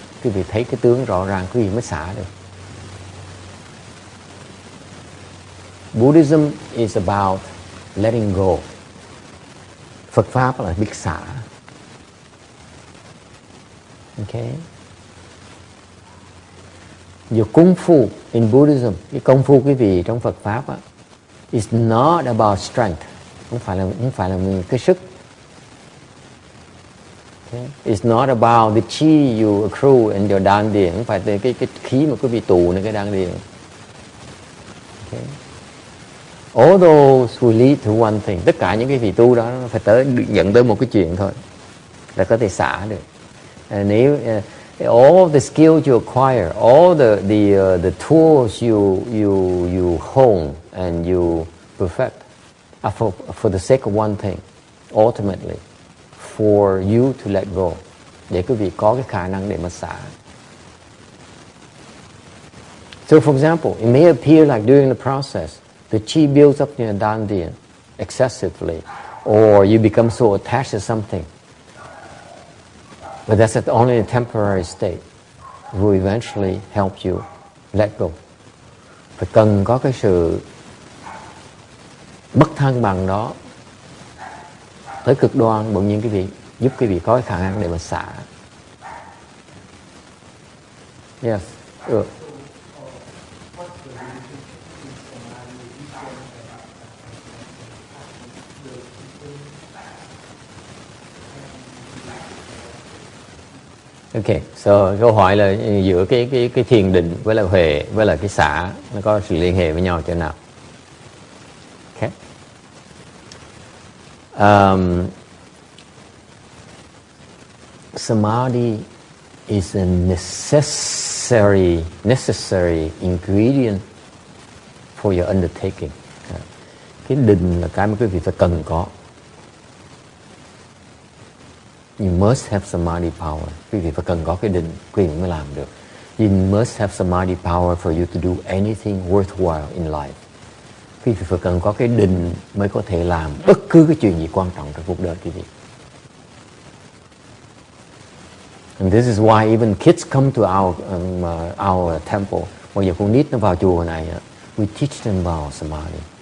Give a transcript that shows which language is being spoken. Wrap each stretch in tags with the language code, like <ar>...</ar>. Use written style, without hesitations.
<vi>Quý vị thấy cái tướng rõ ràng, quý vị mới xả được.</vi> <en>Buddhism is about letting go.</en> <vi>Phật pháp là biết xả.</vi> <en>Okay. Your kung fu in Buddhism,</en> <vi>cái công phu quý vị trong Phật pháp á,</vi> <en>is not about strength.</en> <vi>Không phải là cái sức.</vi> <en>Okay. It's not about the chi you accrue in your đan điền.</en> <vi>Không phải cái khí mà quý vị tụในcái đan điền.</vi> <en>Okay. All those will lead to one thing.</en> <vi>Tất cả những cái vị tu đó nó phải dẫn tới một cái chuyện thôi, là có thể xả được.</vi> <en>Nếu all the skills you acquire, all the tools you hone and you perfect are for the sake of one thing, ultimately, for you to let go,</en> <vi>để quý vị có cái khả năng để mà xả.</vi> <en>So, for example, it may appear like during the process, the chi builds up in your dandian excessively, or you become so attached to something. But that's only a temporary state. It will eventually help you let go.</en> <vi>Phải cần có cái sự bất thăng bằng đó tới cực đoan, bỗng nhiên quý vị giúp quý vị có cái khả năng để mà xả.</vi> <en>Yes.</en> <vi>Ok, so câu hỏi là giữa cái thiền định với lại huệ với lại cái xả nó có sự liên hệ với nhau chỗ nào?</vi> <en>Ok. Samadhi is a necessary ingredient for your undertaking.</en> <vi>Cái định là cái mà quý vị phải cần có.</vi> <en>You must have samadhi power.</en> <vi>Quý vị phải cần có cái định, quý vị mới làm được.</vi> <en>You must have samadhi power for you to do anything worthwhile in life.</en> <vi>Quý vị phải cần có cái định mới có thể làm bất cứ cái chuyện gì quan trọng trong cuộc đời quý vị.</vi> <en>And this is why even kids come to our temple.</en> <vi>Bây giờ con nít nó vào chùa này,</vi> <en>we teach them about samadhi.</en>